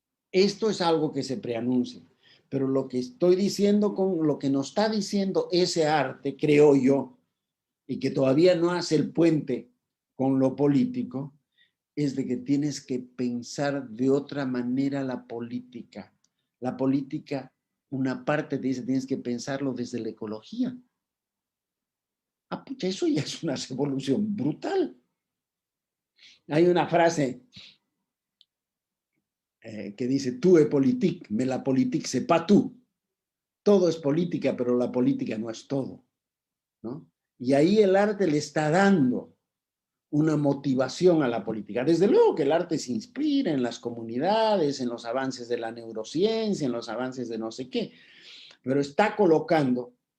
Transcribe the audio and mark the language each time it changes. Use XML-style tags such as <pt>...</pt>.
<es>Esto es algo que se preanuncia, pero lo que estoy diciendo con lo que nos está diciendo ese arte, creo yo, y que todavía no hace el puente con lo político, es de que tienes que pensar de otra manera la política. La política, una parte te dice, tienes que pensarlo desde la ecología. Ah, pucha, eso ya es una revolución brutal. Hay una frase que dice,</es> <fr>tú es politique, mais la politique c'est pas tout.</fr> <es>Todo es política, pero la política no es todo, ¿no? Y ahí el arte le está dando una motivación a la política. Desde luego que el arte se inspira en las comunidades, en los avances de la neurociencia, en los avances de no sé qué, pero está colocando</es>